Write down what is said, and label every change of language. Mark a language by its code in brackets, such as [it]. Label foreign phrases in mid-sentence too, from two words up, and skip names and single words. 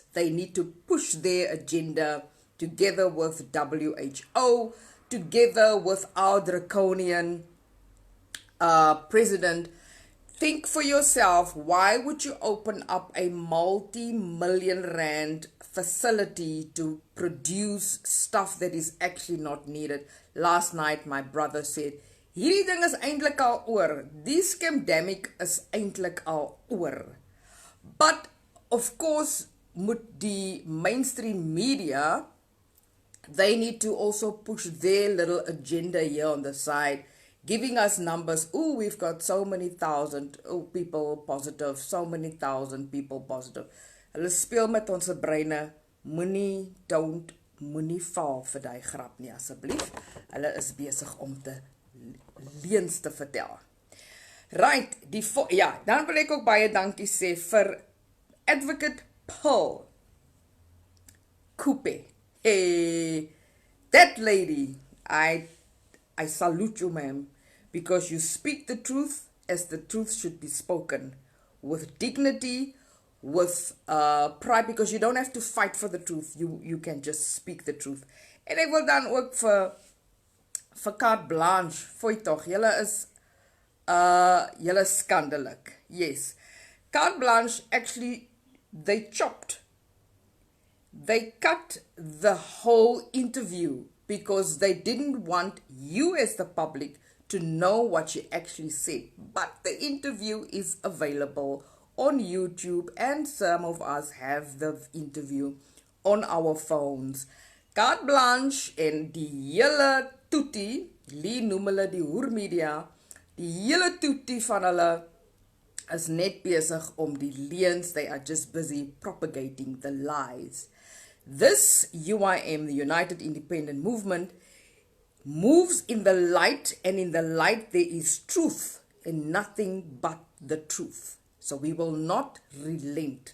[en] They need to push their agenda together with WHO, together with our draconian president. Think for yourself, why would you open up a multi-million rand facility to produce stuff that is actually not needed? Last night, my brother said, [af] hierdie ding is eintlik al oor. Die scamdemic is eintlik al oor. [en] But, of course, [af] moet die [en] mainstream media, they need to also push their little agenda here on the side, giving us numbers. Oh, we've got so many thousand people positive, so many thousand people positive. [af] Hulle speel met ons breine. Moenie val vir die grap nie, asseblief. Hulle is besig om te leuns te vertel. Right, dan wil ek ook baie dankie sê vir Advocate Paul Coupe. [en] Hey, that lady, I salute you, ma'am, because you speak the truth as the truth should be spoken, with dignity, with pride, because you don't have to fight for the truth. You can just speak the truth. [af] En ek wil dan ook vir carte blanche, fooi tog, julle is skandelik. [en] Yes. Carte blanche, actually, they cut the whole interview because they didn't want you as the public to know what she actually said. But the interview is available on YouTube, and some of us have the interview on our phones. [af] carte blanche en die hele toetie, Lee noem hulle die hoermedia, die hele toetie van hulle is net besig om die leuns, [en] they are just busy propagating the lies. This UIM, the United Independent Movement, moves in the light, and in the light there is truth and nothing but the truth. So we will not relent.